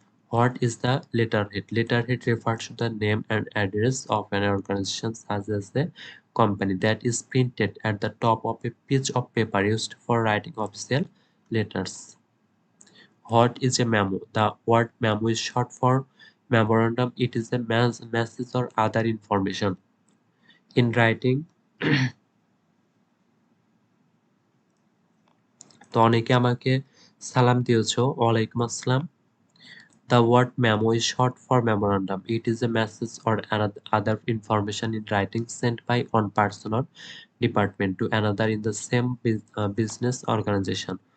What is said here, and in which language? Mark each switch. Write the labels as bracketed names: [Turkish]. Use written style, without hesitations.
[English] What is the letterhead? Letterhead refers to the name and address of an organization such as a company that is printed at the top of a piece of paper used for writing official letters. What is a memo? The word memo is short for memorandum. It is a message or other information. In writing, [Bangla] তো অনেকে আমাকে সালাম দিয়েছো ওয়ালাইকুম আসসালাম. [English] The word memo is short for memorandum. It is a message or other information in writing sent by one person or department to another in the same business organization.